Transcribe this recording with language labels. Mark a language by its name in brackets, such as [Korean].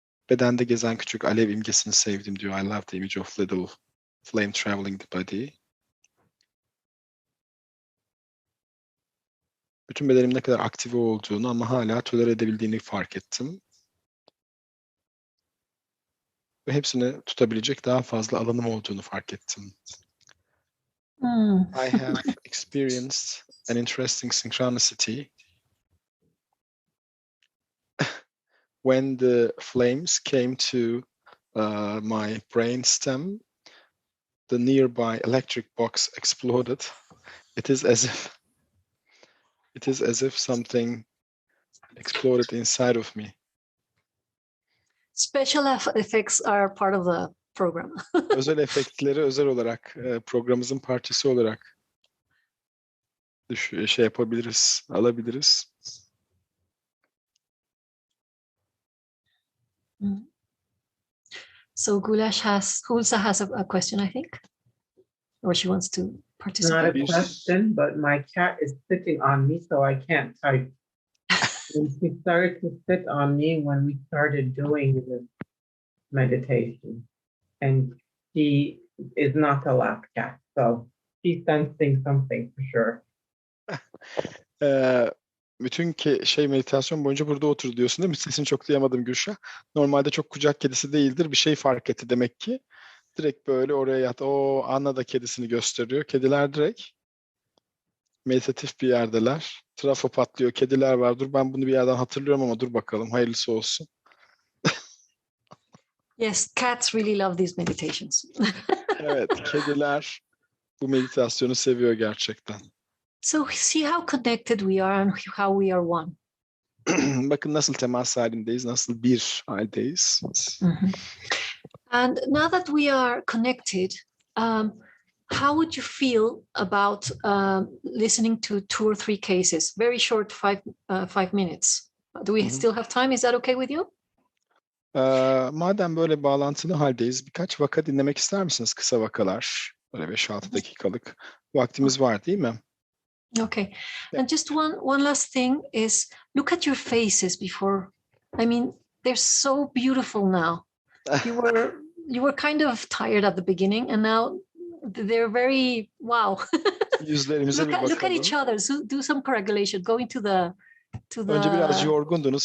[Turkish] Bedende gezen küçük alev imgesini sevdim, diyor. [English] I love the image of little flame traveling the body. [Turkish] Bütün bedenim ne kadar aktive olduğunu ama hala tolere edebildiğini fark ettim. Ve hepsini tutabilecek daha fazla alanım olduğunu fark ettim. [English] I have experienced an interesting synchronicity when the flames came to my brain stem. The nearby electric box exploded. It is as if something exploded inside of me. Special effects are part of the program. Özel efektleri özel olarak programımızın parçası olarak yapabiliriz, alabiliriz. So Hulsa has a question, I think, or she wants to participate. Not a question, but my cat is sitting on me, so I can't type. And she started to sit on me when we started doing this meditation. And she is not a lap cat, so she's sensing something for sure. [Turkish] bütün meditasyon boyunca burada otur diyorsun değil mi? Sesini çok duyamadım Gülşah. Normalde çok kucak kedisi değildir. Bir şey fark etti demek ki. Direkt böyle oraya yat. O Anna da kedisini gösteriyor. Kediler direkt meditatif bir yerdeler. Trafo patlıyor. Kediler var. Dur ben bunu bir yerden hatırlıyorum ama dur bakalım. Hayırlısı olsun. [English] Yes, cats really love these meditations. [Turkish] Evet, kediler bu meditasyonu seviyor gerçekten. [English] So see how connected we are and how we are one. [Turkish] Bakın nasıl temas halindeyiz, nasıl bir haldeyiz. [English] And now that we are connected, how would you feel about listening to 2 or 3 cases? Very short, 5 minutes. Do we still have time? Is that okay with you? [Turkish] Madem böyle bağlantılı haldeyiz, birkaç vaka dinlemek ister misiniz? Kısa vakalar, böyle 5-6 dakikalık vaktimiz var değil mi? [English] Okay. And just one last thing is look at your faces before. I mean, they're so beautiful now. You were kind of tired at the beginning, and now they're very wow. [Turkish] Yüzlerimize bir bakalım. [English] Look at each other. So do some correlation. Go into the [Turkish] Önce biraz yorgundunuz.